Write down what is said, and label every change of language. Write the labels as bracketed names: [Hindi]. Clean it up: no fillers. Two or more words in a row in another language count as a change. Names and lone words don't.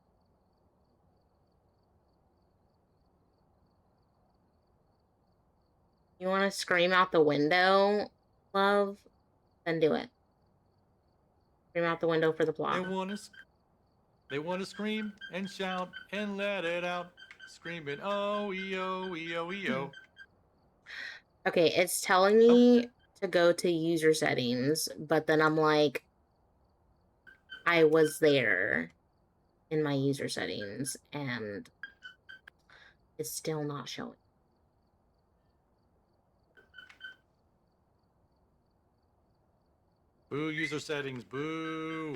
[English] You want to scream out the window, love? Then do it. Scream out the window for the plot. They want to scream and shout and let it out. Screaming, oh, e-o, e-o, e-o. Okay, it's telling me to go to user settings, but then I'm like, I was there in my user settings, and it's still not showing. Boo, user settings, boo.